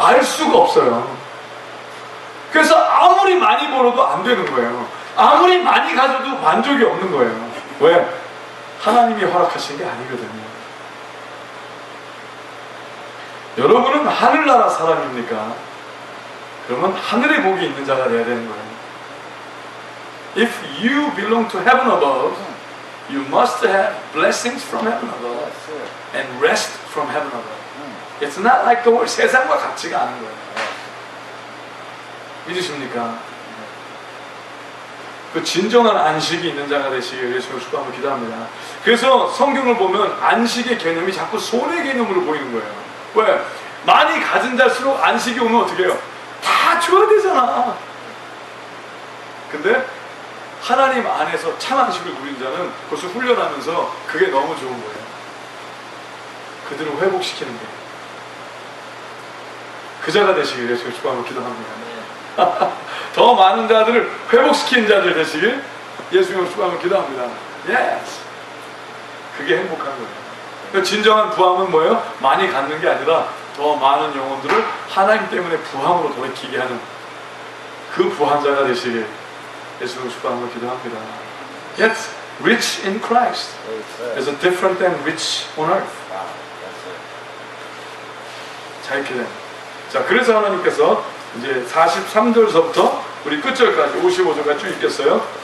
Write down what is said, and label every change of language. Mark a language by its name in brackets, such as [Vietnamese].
[Korean] 알 수가 없어요. 그래서 아무리 많이 벌어도 안 되는 거예요. 아무리 많이 가져도 만족이 없는 거예요. 왜? 하나님이 허락하신 게 아니거든요. 여러분은 하늘나라 사람입니까? 그러면 하늘의 복이 있는 자가 되어야 되는 거예요. [English] If you belong to heaven above, you must have blessings from heaven above and rest from heaven above. It's not like the world. [Korean] 세상과 같지가 않은 거예요. 믿으십니까? 그 진정한 안식이 있는 자가 되시길 예수님을 축복하며 기도합니다. 그래서 성경을 보면 안식의 개념이 자꾸 손의 개념으로 보이는 거예요. 왜? 많이 가진 자일수록 안식이 오면 어떻게 해요? 다 줘야 되잖아. 근데 하나님 안에서 참 안식을 누린 자는 그것을 훈련하면서 그게 너무 좋은 거예요. 그들을 회복시키는 거예요. 그 자가 되시길 예수님을 축복하며 기도합니다. 더 많은 자들을 회복시키는 자들 되시길 예수님을 축복하며 기도합니다. Yes. 그게 행복한 거예요. 진정한 부함은 뭐예요? 많이 갖는 게 아니라 더 많은 영혼들을 하나님 때문에 부함으로 돌이키게 하는 그 부함자가 되시길 예수님을 축복하며 기도합니다. [English] Yes, rich in Christ is different than rich on earth. [Korean] 자유케 된. 자, 그래서 하나님께서 이제 43절서부터 우리 끝절까지 55절까지 쭉 읽겠어요.